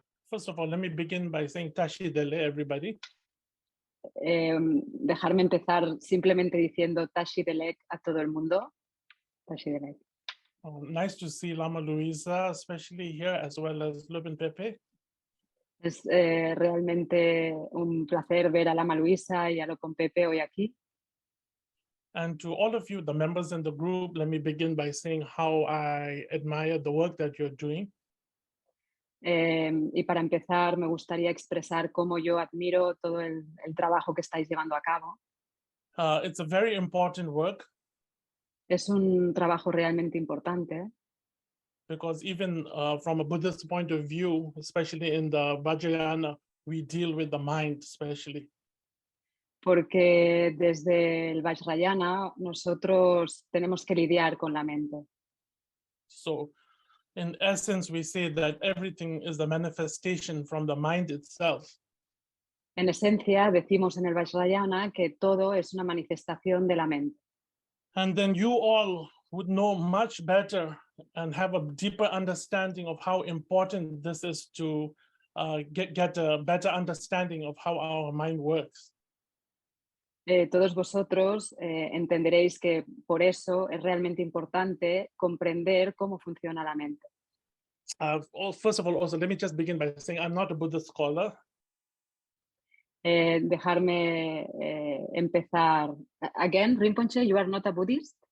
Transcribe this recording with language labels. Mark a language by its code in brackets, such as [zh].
[en] first of all, let me begin by saying Tashi Dele, everybody. [es] Dejarme empezar simplemente diciendo Tashi Delek a todo el mundo. [bo] Tashi Delek. [en] Nice to see Lama Luisa, especially here, as well as Lubin Pepe. [es] Es realmente un placer ver a Lama Luisa y a Lopon Pepe hoy aquí. [en] And to all of you, the members in the group, let me begin by saying how I admire the work that you're doing. [es] Y para empezar, me gustaría expresar cómo yo admiro todo el trabajo que estáis llevando a cabo. [en] It's a very important work. [es] Es un trabajo realmente importante. [en] Because even from a Buddhist point of view, especially in the Vajrayana, we deal with the mind, especially. [es] Porque desde el Vajrayana nosotros tenemos que lidiar con la mente. [en] So, in essence, we say that everything is the manifestation from the mind itself. [es] En esencia, decimos en el Vajrayana que todo es una manifestación de la mente. [en] And then you all would know much better and have a deeper understanding of how important this is to get a better understanding of how our mind works. [es] Todos vosotros entenderéis que por eso es realmente importante comprender cómo funciona la mente. [en] First of all, also, let me just begin by saying I'm not a Buddhist scholar. [es] Dejarme empezar. [en] Again, Rimponche, you are not a Buddhist?